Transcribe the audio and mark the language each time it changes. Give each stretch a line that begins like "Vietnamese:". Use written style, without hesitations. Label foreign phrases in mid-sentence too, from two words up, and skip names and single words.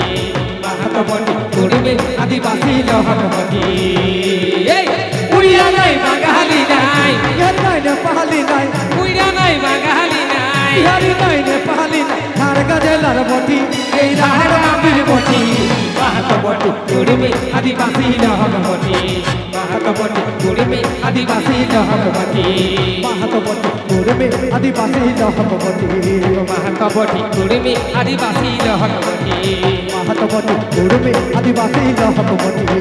Kudmali: মাহাতো বটি, কুড়মি আদিবাসী বটি। এই উড়িয়া নাই, বাঙালি নাই। ইহার নাই নেপালি নাই, উড়িয়া নাই, বাঙালি নাই। বিহারি নাই নেপালি নাই, ঝাড়গ্রাম জেলার বটি, এই রাহার মাটির বটি। মাহাতো বটি, কুড়মি আদিবাসী বটি। মাহাতো বটি, কুড়মি আদিবাসী বটি। মাহাতো বটি, কুড়মি আদিবাসী বটি। মাহাতো বটি, কুড়মি আদিবাসী বটি। মাহাতো বটি, কুড়মি আদিবাসী বটি।